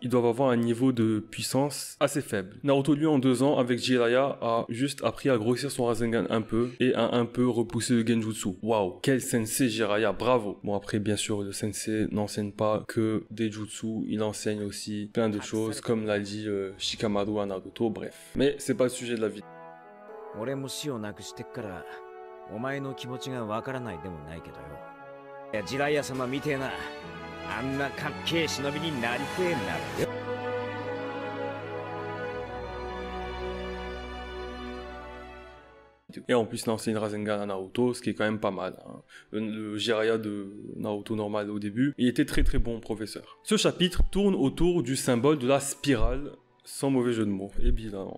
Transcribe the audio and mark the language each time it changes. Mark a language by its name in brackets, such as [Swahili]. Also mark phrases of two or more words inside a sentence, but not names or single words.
[French] Ils doivent avoir un niveau de puissance assez faible. Naruto, lui, en 2 ans, avec Jiraiya, a juste appris à grossir son Rasengan un peu, et à un peu repousser le Genjutsu. Waouh, quel sensei Jiraiya, bravo. Bon, après, bien sûr, le sensei n'enseigne pas que des jutsu, il enseigne aussi plein de choses, comme l'a dit Shikamaru à Naruto, bref. Mais c'est pas le sujet de la vidéo. [Japanese] 俺も死をなくしてっからお前の気持ちがわからないでもないけどよ。いや、ジライア様みてえなあんなかっけえ忍びになりてえんだよ。 [French] Et en plus, il enseigne Rasengan à Naruto, ce qui est quand même pas mal. Hein. Le Jiraiya de Naruto normal au début, il était très très bon professeur. Ce chapitre tourne autour du symbole de la spirale, sans mauvais jeu de mots, évidemment.